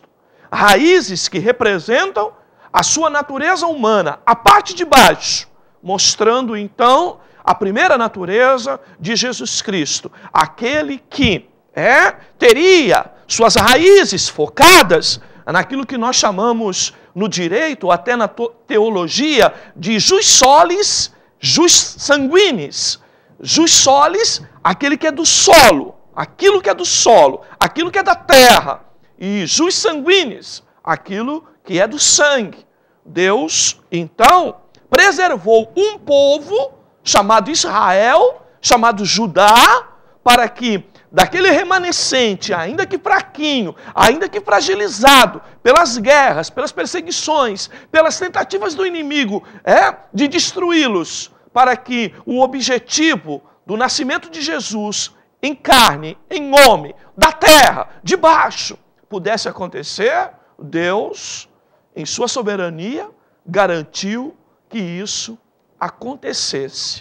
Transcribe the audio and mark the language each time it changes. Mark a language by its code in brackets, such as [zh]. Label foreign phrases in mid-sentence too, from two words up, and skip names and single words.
[pt] Raízes que representam a sua natureza humana, a parte de baixo, mostrando então a primeira natureza de Jesus Cristo, aquele que teria suas raízes focadas naquilo que nós chamamos no direito, até na teologia, de [la] jus solis, jus sanguinis. Jus solis, [pt] aquele que é do solo, aquilo que é do solo, aquilo que é da terra. [la] E jus sanguinis, [pt] aquilo que é do sangue. Deus, então, preservou um povo chamado Israel, chamado Judá, para que daquele remanescente, ainda que fraquinho, ainda que fragilizado pelas guerras, pelas perseguições, pelas tentativas do inimigo, de destruí-los, para que o objetivo do nascimento de Jesus em carne, em homem, da terra, de baixo, pudesse acontecer, Deus, em sua soberania, garantiu que isso acontecesse.